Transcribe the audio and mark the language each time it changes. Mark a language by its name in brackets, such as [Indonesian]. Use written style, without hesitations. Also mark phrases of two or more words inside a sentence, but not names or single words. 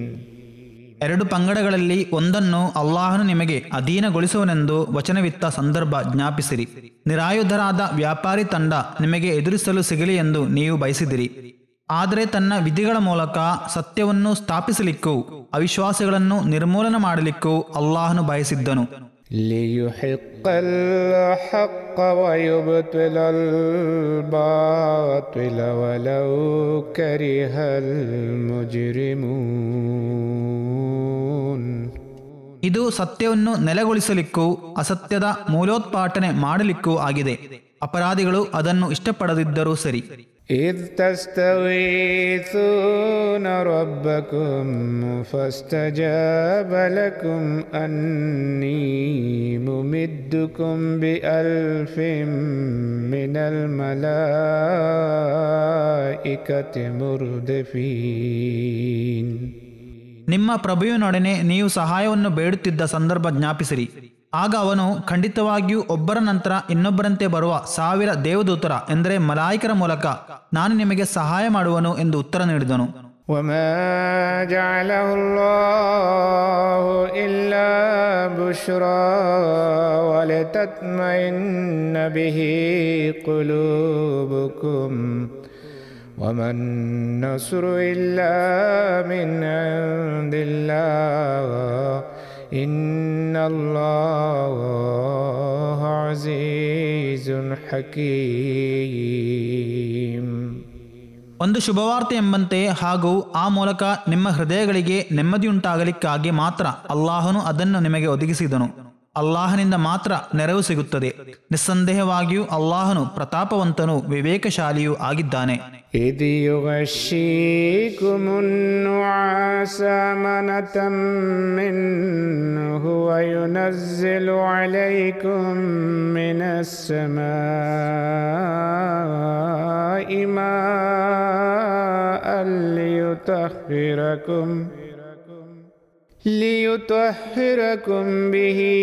[Kannada] ಎರಡು ಪಂಗಡಗಳಲ್ಲಿ ಒಂದನ್ನು ಅಲ್ಲಾಹನು ನಿಮಗೆ ಅಧೀನಗೊಳಿಸುವನೆಂದು ವಚನವಿತ್ತ ಸಂದರ್ಭ ಜ್ಞಾಪಿಸಿರಿ. ನಿರಾಯುಧರಾದ ವ್ಯಾಪಾರಿ ತಂಡ ನಿಮಗೆ ಎದುರಿಸಲು ಸಿಗಲಿ ಎಂದು ನೀವು ಬಯಸಿದಿರಿ. ಆದರೆ ತನ್ನ ವಿಧಿಗಳ ಮೂಲಕ ಸತ್ಯವನ್ನು ಸ್ಥಾಪಿಸಲಿಕ್ಕೂ ಅವಿಶ್ವಾಸಿಗಳನ್ನು ನಿರ್ಮೂಲನ ಮಾಡಲಿಕ್ಕೂ ಅಲ್ಲಾಹನು ಬಯಸಿದ್ದನು. [Arabic] ليحق الحق ويبطل الباطل ولو كره المجرمون. [Kannada] ಇದು ಸತ್ಯವನ್ನು ನೆಲೆಗೊಳಿಸಲಿಕ್ಕೂ ಅಸತ್ಯದ ಮೂಲೋತ್ಪಾಟನೆ ಮಾಡಲಿಕ್ಕೂ ಆಗಿದೆ. ಅಪರಾಧಿಗಳು ಅದನ್ನು ಇಷ್ಟಪಡದಿದ್ದರೂ ಸರಿ. [Arabic] إذ تستغيثون ربكم فاستجاب لكم أني ممدكم بألف من الملائكة مردفين. [Kannada] ನಿಮ್ಮ ಪ್ರಭುವಿನೊಡನೆ ನೀವು ಸಹಾಯವನ್ನು ಬೇಡುತ್ತಿದ್ದ ಸಂದರ್ಭ ಜ್ಞಾಪಿಸಿರಿ. ಆಗ ಅವನು ಖಂಡಿತವಾಗಿಯೂ ಒಬ್ಬರ ನಂತರ ಇನ್ನೊಬ್ಬರಂತೆ ಬರುವ 1000 ದೇವದೂತರ ಎಂದರೆ ಮಲಾಯಿಕರ ಮೂಲಕ ನಾನು ನಿಮಗೆ ಸಹಾಯ ಮಾಡುವನು ಎಂದು ಉತ್ತರ ನೀಡಿದನು. [Arabic] وما جعله الله إلا بشرى ولتطمئن به قلوبكم وما النصر إلا من عند الله إن الله عزيز حكيم. [Kannada] ಒಂದು ಶುಭವಾರ್ತೆ ಎಂಬಂತೆ ಹಾಗೂ ಆ ಮೂಲಕ ನಿಮ್ಮ ಹೃದಯಗಳಿಗೆ ನೆಮ್ಮದಿಯುಂಟಾಗಲಿಕ್ಕಾಗಿ ಮಾತ್ರ ಅಲ್ಲಾಹನು ಅದನ್ನು ನಿಮಗೆ ಒದಗಿಸಿದನು. ಅಲ್ಲಾಹನಿಂದ ಮಾತ್ರ ನೆರವು ಸಿಗುತ್ತದೆ. ನಿಸ್ಸಂದೇಹವಾಗಿಯೂ ಅಲ್ಲಾಹನು ಪ್ರತಾಪವಂತನೂ ವಿವೇಕಶಾಲಿಯೂ ಆಗಿದ್ದಾನೆ. [Arabic] إذ يغشيكم النعاس أمنة منه وينزل عليكم من السماء ماء ليطهركم به